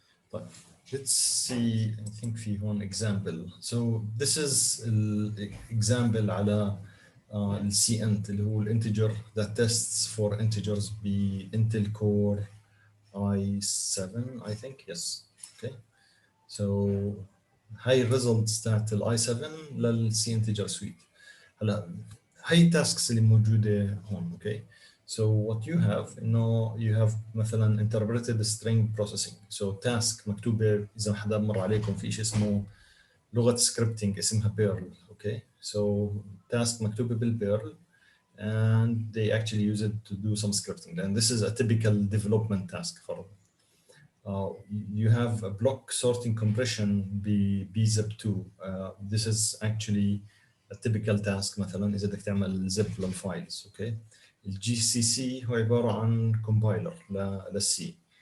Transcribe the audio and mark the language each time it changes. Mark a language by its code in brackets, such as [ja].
[en] طيب let's see. I think [ar] في هون [en] example. So this is an example على ال CINT [ar] اللي هو الانتجر [en] that tests for integers ب Intel Core i7 I think. Yes. Okay. [ar] So هاي الريزلتس تاعت ال i7 لل C integer suite. هلا هاي التاسكس اللي موجوده هون. [en] Okay. So what you have [ar] انه [en] you have مثلا interpreted string processing. [ar] So task مكتوبه، اذا حدا مر عليكم في شيء اسمه لغه سكريبتنج اسمها بيرل. [en] Okay. So task [ar] مكتوبه بالبيرل [en] and they actually use it to do some scripting, and this is a typical development task. فرض you have a block sorting compression bzip2. This is actually a typical task. [ar] مثلا اذا بدك [en] تعمل zip [ar] للفايلز. اوكي. الجي سي سي هو عباره عن compiler للسي.